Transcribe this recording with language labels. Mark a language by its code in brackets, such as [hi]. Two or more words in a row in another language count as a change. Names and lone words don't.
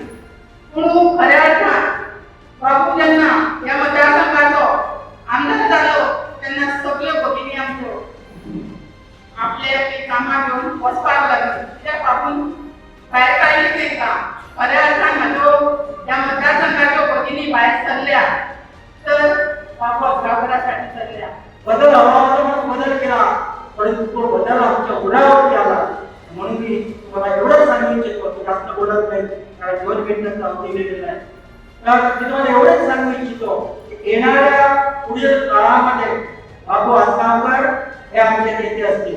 [kok] पूण खऱ्या अर्थान बाबू जेन्ना ह्या मतदारसंघाचो आमदार जालो तेन्ना सगळ्यो भगिनी आमच्यो आपले आपली कामां घेवन वचपाक लागली. कित्याक बापून भायर काडली तेंकां. खऱ्या अर्थान म्हाज्यो ह्या मतदारसंघाच्यो भगिनी भायर सरल्या तर बाबू गांवकारा साठी सरल्या. [mr] बदल हवा बदल केला परंतु तो बदल आमच्या उडावर आला म्हणून मी मला एवढंच सांगू इच्छितो की जास्त बोलत नाही कारण 2 मिनिटं आमची वेळ नाही. तर तुम्हाला एवढंच सांगू इच्छितो की येणाऱ्या पुढील काळामध्ये बाबू आसगावकर हे आमचे नेते असतील.